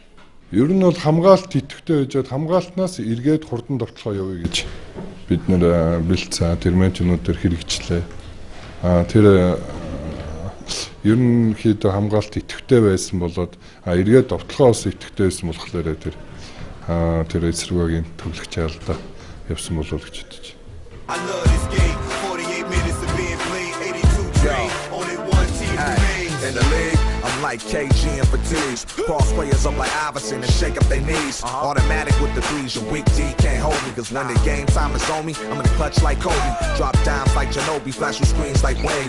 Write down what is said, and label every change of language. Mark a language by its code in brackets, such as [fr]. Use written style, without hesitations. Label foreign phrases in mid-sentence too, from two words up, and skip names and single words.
[mn] Ер нь бол хамгаалалт идэвхтэй байжгаад хамгаалтнаас эргээд хурдан довтлогоо явъя гэж бид нэр бэлдсэн. Тэр менежментээр хэрэгжлээ. Тэр ерөнхийдөө хамгаалалт идэвхтэй байсан болоод эргээд довтлогоос идэвхтэй байсан болохоор тэр эсрэг багийн тоглогч алдаа явсан болов гэж бодож [en] like KG and Fatigues. Cross players up like Iverson and shake up their knees. Automatic with the threes, your weak D can't hold me. Cause when the game time is on me, I'm in the clutch like Kobe. Drop dimes like Ginobili, flash with screens like Wayne.